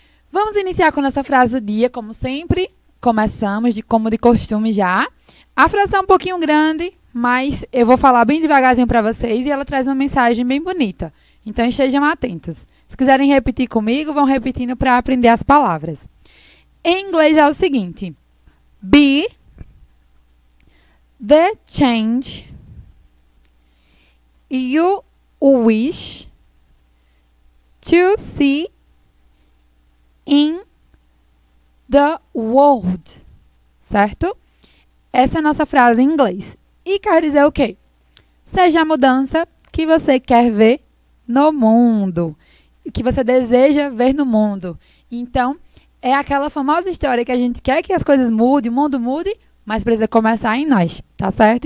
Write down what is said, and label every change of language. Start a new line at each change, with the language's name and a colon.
Portuguese: Vamos iniciar com a nossa frase do dia, como sempre. Começamos, como de costume já. A frase é um pouquinho grande, mas eu vou falar bem devagarzinho para vocês e ela traz uma mensagem bem bonita. Então, estejam atentos. Se quiserem repetir comigo, vão repetindo para aprender as palavras. Em inglês é o seguinte.
English: Be the change you wish to see in the world.
Portuguese: Certo? Essa é a nossa frase em inglês. E quer dizer o quê? Seja a mudança que você quer ver no mundo. Que você deseja ver no mundo. Então, é aquela famosa história que a gente quer que as coisas mudem, o mundo mude, mas precisa começar em nós, tá certo?